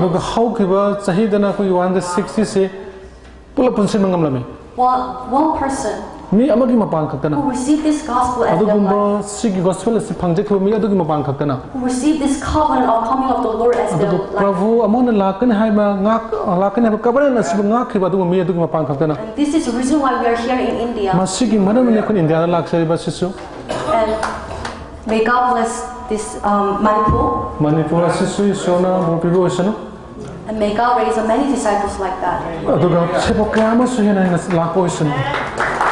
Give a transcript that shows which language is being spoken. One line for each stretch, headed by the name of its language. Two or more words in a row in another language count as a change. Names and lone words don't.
Manipuri: ꯑꯗꯨꯒ ꯍꯧꯈꯤꯕ ꯆꯍꯤꯗꯅ ꯑꯩꯈꯣꯏꯒꯤ 160ꯁꯦ ꯄꯨꯂꯞ ꯄꯨꯟꯁꯤꯟꯕ ꯉꯝꯂꯝꯃꯤ
English: One person
Manipuri: ꯃꯤ ꯑꯃꯒꯤ ꯃꯄꯥꯟ ꯈꯛꯇꯅ
English: who received this gospel as their
Manipuri: ꯑꯗꯨꯒꯨꯝꯕ
English: life,
Manipuri: ꯁꯤꯒꯤ ꯒꯣꯁꯄꯦꯜ ꯑꯁꯤ ꯐꯪꯖꯈꯤꯕ ꯃꯤ ꯑꯗꯨꯒꯤ ꯃꯄꯥꯟ ꯈꯛꯇꯅ
English: who received this covenant of coming of the Lord as their
Manipuri: ꯑꯗꯨꯒ
English: life.
Manipuri: ꯄ꯭ꯔꯚꯨ ꯑꯃꯅ ꯂꯥꯛꯀꯅꯤ ꯍꯥꯏꯕ ꯀꯕꯔꯦꯟ ꯑꯁꯤꯕꯨ ꯉꯥꯛꯈꯤꯕ ꯑꯗꯨꯒꯨꯝꯕ ꯃꯤ ꯑꯗꯨꯒꯤ ꯃꯄꯥꯟ ꯈꯛꯇꯅ
English: And this is the reason why we are here in India.
Manipuri: ꯃꯁꯤꯒꯤ ꯃꯔꯝꯅꯤ ꯑꯩꯈꯣꯏ ꯏꯟꯗꯤꯌꯥꯗ ꯂꯥꯛꯆꯔꯤꯕ ꯑꯁꯤꯁꯨ
English: And may God bless this Manipur.
Manipuri: ꯃꯅꯤꯄꯨꯔ ꯑꯁꯤꯁꯨ ꯏꯁꯣꯔꯅ ꯃꯣꯔ ꯄꯤꯕ ꯑꯣꯏꯁꯅꯨ
English: And may God raise up many disciples like that.
Manipuri: ꯑꯗꯨꯒ ꯁꯦꯕꯣꯛ ꯀꯌꯥ ꯑꯃꯁꯨ ꯍꯦꯟꯅ ꯂꯥꯛꯄ ꯑꯣꯏꯁꯅꯨ